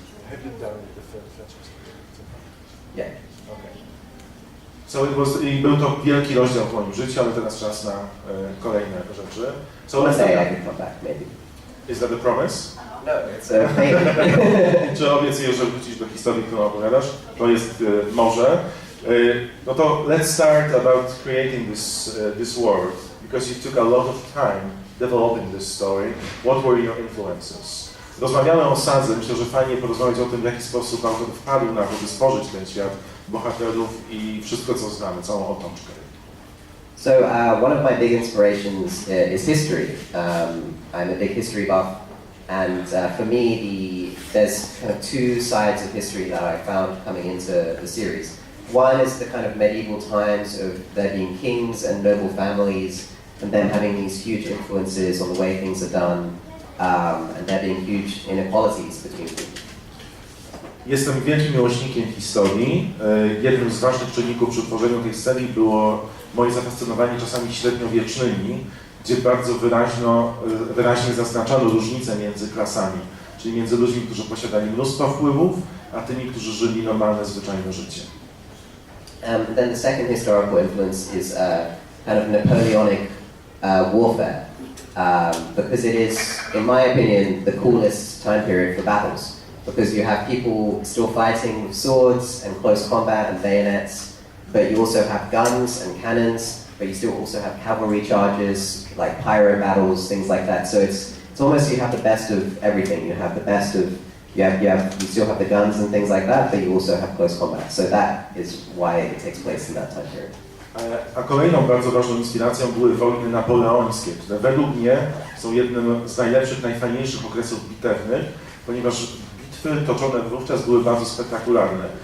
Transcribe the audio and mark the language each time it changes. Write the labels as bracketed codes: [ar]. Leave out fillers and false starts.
[en] Have you done the Fletcher story? Yeah. Okay. [pl] So i był to wielki rozdział w moim życiu, ale teraz czas na kolejne rzeczy. [en] So One let's day I can come back, maybe. Is that a promise? No, it's a maybe. [pl] Czy obiecujesz, że wrócisz do historii, którą opowiadasz? To jest może. [en] No to let's start about creating this world, because you took a lot of time developing this story. What were your influences? [pl] Rozmawiamy o sadze, myślę, że fajnie porozmawiać o tym, w jaki sposób autor wpadł na to, by stworzyć ten świat bohaterów i wszystko, co znamy, całą otoczkę. [en] So one of my big inspirations is history. I'm a big history buff, and for me, there's kind of 2 sides of history that I found coming into the series. One is the kind of medieval times of there being kings and noble families, and them having these huge influences on the way things are done, and there being huge inequalities between people. [pl] Jestem wielkim miłośnikiem historii. Jednym z ważnych czynników przy tworzeniu tej serii było moje zafascynowanie czasami średniowiecznymi, gdzie bardzo wyraźnie zaznaczano różnice między klasami, czyli między ludźmi, którzy posiadali mnóstwo wpływów, a tymi, którzy żyli normalne, zwyczajne życie. [en] Then the second historical influence is kind of Napoleonic warfare, because it is, in my opinion, the coolest time period for battles. because you have people still fighting with swords and close combat and bayonets, but you also have guns and cannons, but you still also have cavalry charges, like pyro battles, things like that. So it's almost you have the best of everything. You have the best of you still have the guns and things like that, but you also have close combat. So that is why it takes place in that time period. [pl] A kolejną bardzo ważną inspiracją były wojny napoleońskie, które według mnie są jednym z najlepszych, najfajniejszych okresów bitewnych, ponieważ bitwy toczone wówczas były bardzo spektakularne.